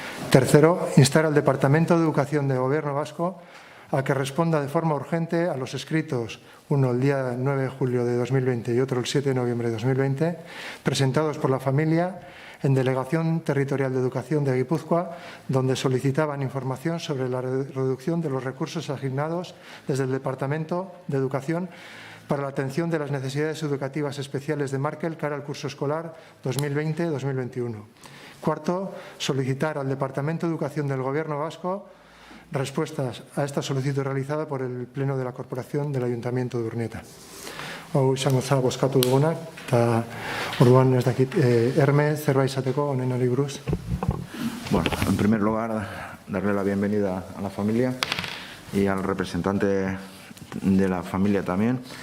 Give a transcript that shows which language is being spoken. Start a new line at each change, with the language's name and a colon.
Spanish: Tercero, instar al Departamento de Educación de Gobierno Vasco a que responda de forma urgente a los escritos, uno el día 9 de julio de 2020 y otro el 7 de noviembre de 2020, presentados por la familia en Delegación Territorial de Educación de Guipúzcoa, donde solicitaban información sobre la reducción de los recursos asignados desde el Departamento de Educación para la atención de las necesidades educativas especiales de Markel cara al curso escolar 2020-2021. Cuarto, solicitar al Departamento de Educación del Gobierno Vasco respuestas a esta solicitud realizada por el Pleno de la Corporación del Ayuntamiento de Urnieta.
Basque: Hau izango za bozkatu duguna, eta orduan ez dakit, Herme, zerbait izateko honenari buruz?
Spanish: Bueno, en primer lugar, darle la bienvenida a la familia y al representante de la familia también.